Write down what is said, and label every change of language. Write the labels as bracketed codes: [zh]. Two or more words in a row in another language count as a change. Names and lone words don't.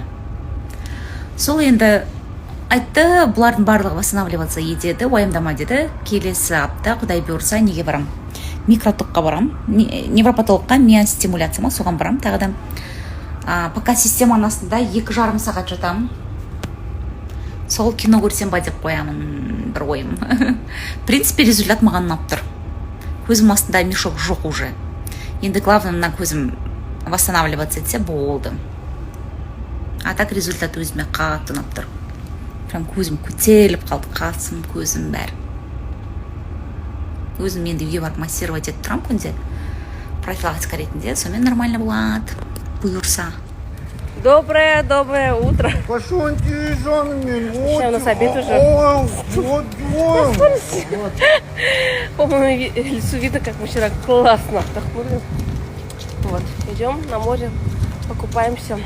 [kk] Сол енді айтты, бұлардың барлығы восстанавливаться етеді, уайымдама деді. Келесі апта, құдай бұйырса, неге барам? Микротокқа барам. Невропатологқа миостимуляция ма, соған барам. Тағы да пока системаның астында 2,5 сағат жатамын. Сол кино көрсем ба деп қоямын, бір ойым. [ru] В принципе, результат [kk] маған ұнап тұр. Көзім астында мешок жоқ уже. Енді главное, мына көзім восстанавливаться етсе болды. А так результат өзіме қатты ұнап тұр. Прям көзім көтеріліп қалды, қасым, көзім бәрі. Өзім енді үйге барып массировать етіп тұрам күнде. Профилактика ретінде, сонымен нормально болады. Бұйырса. [ru] Доброе утро. Пошоньки, жанами. Сейчас у нас обед уже. По моему лицу видно, как мы вчера классно отдохнули. Вот, идем на море, покупаемся.